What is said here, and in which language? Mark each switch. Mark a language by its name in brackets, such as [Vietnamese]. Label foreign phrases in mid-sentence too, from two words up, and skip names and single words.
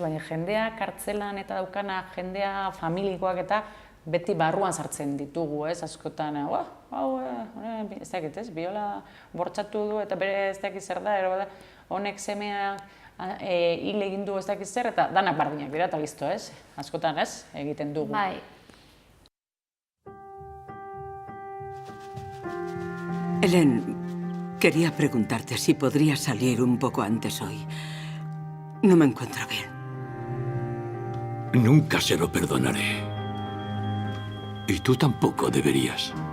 [Basque] Baina jendea kartzelan eta daukana, jendea familikoak eta beti barruan sartzen ditugu, ez? Askotan, ez dakit, ez? Biola bortxatu du eta bere ez dakit zer da, honek semea hil egin du ez dakit zer, eta danak bardinak dira eta listo, ez? Askotan, ez? Egiten dugu. Bai. [Spanish] Helen, quería preguntarte si podría salir un poco antes hoy. No me encuentro bien. Nunca se lo perdonaré. Y tú tampoco deberías.